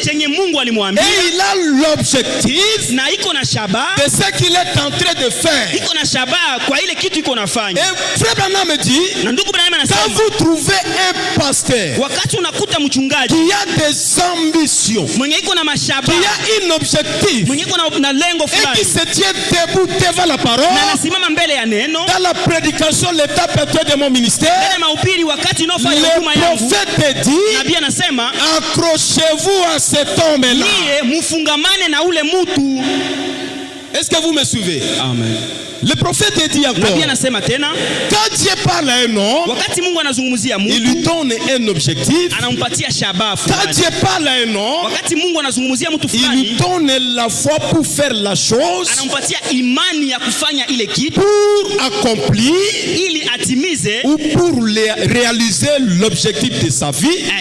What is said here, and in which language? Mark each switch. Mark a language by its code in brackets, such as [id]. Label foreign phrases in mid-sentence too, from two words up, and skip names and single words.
[sw] chenye Mungu alimwambia, [fr] et il a l'objectif [sw] na iko na shabaha [fr] de ce qu'il est en train de faire. [sw] Iko na shabaha kwa ile kitu iko nafanya. [fr] Et Frère Branham dit, [sw] na ndugu Branham anasema, [fr] quand vous trouvez un pasteur [sw] wakati unakuta mchungaji [fr] qui a des ambitions, [sw] mwenye iko na mashabaha, [fr] qui a un objectif, [sw] mwenye iko na lengo fulani, [fr] et qui se tient debout devant la parole, [sw] na anasimama mbele ya neno, [fr] dans la prédication, l'étape actuelle de mon ministère, le prophète dit, [sw] nabii anasema, [fr] accrochez-vous à cet homme-là. [sw] Niye mufungamane na ule mutu. [fr] Est-ce que vous me suivez? Amen. Le prophète dit encore, quand Dieu parle à un homme, il lui donne un objectif. Quand Dieu parle à un homme, il lui donne la foi pour faire la chose, pour accomplir ou pour réaliser l'objectif de sa vie.